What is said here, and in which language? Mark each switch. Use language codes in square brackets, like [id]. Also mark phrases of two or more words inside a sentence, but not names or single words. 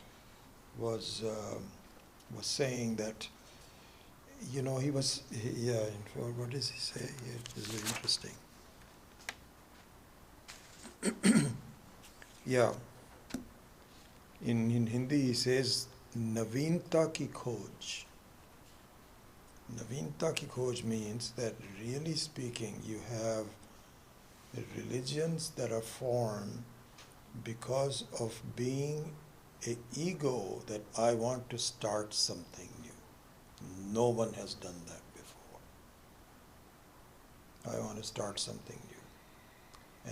[en] Swami Maheshananji was was saying that, you know, what does he say? It was very interesting. Yeah. In Hindi he says, [hi] नवीनता की खोज. नवीनता की खोज [en] means that, really speaking, you have religions that are formed because of being an ego that I want to start something new. No one has done that before. I want to start something new.